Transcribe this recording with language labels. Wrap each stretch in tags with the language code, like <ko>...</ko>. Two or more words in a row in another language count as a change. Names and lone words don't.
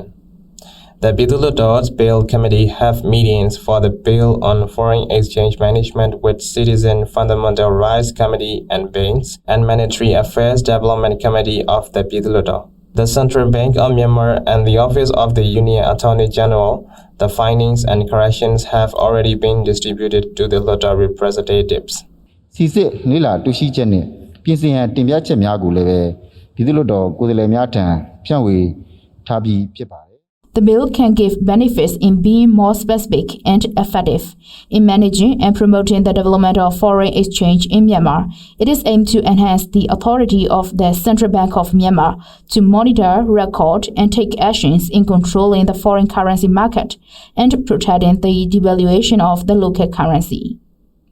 <en>The Pyithu Hluttaw's Bill Committee have meetings for the Bill on Foreign Exchange Management with Citizen Fundamental Rights Committee and Banks and Monetary Affairs Development Committee of the Pyithu Hluttaw, the Central Bank of Myanmar, and the Office of the Union Attorney General. The findings and corrections have already been distributed to the Hluttaw representatives.</en> <my>စီစစ်လေးလာတွေ့ရှိချက်နဲ့ပြင်ဆင်ရန်တင်ပြချက်များကိုလည်းပဲပြည်သူ့လွှတ်တော်ကိုယ်စားလှယ်များထံဖြန့်ဝေထားပြီးဖြစ်ပါတယ်</my> <en>The bill can give benefits in being more specific and effective in managing and promoting the development of foreign exchange in Myanmar. It is aimed to enhance the authority of the Central Bank of Myanmar to monitor, record, and take actions in controlling the foreign currency market and protecting the devaluation of the local currency.</en>